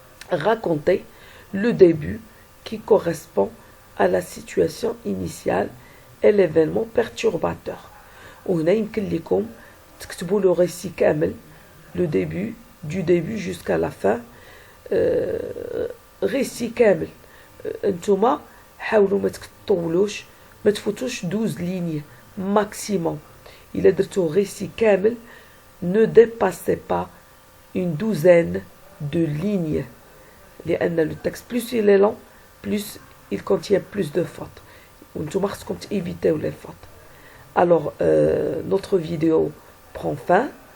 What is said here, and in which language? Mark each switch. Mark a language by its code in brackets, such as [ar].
[fr] Racontez le début qui correspond à la situation initiale et l'événement perturbateur. [ar] وهنا يمكن لكم تكتبوا le récit كامل, [fr] le début, du début jusqu'à la fin, [ar] récit كامل. انتوما حاولوا ما تطولوش، ما تفوتوش 12 [fr] lignes maximum. [ar] إلا درتو [fr] récit كامل ne dépassez pas une douzaine de lignes، لأن le texte plus il est long, plus il contient plus de fautes. [ar] وانتوما خصكم [fr] éviter les fautes. Alors, notre vidéo prend fin.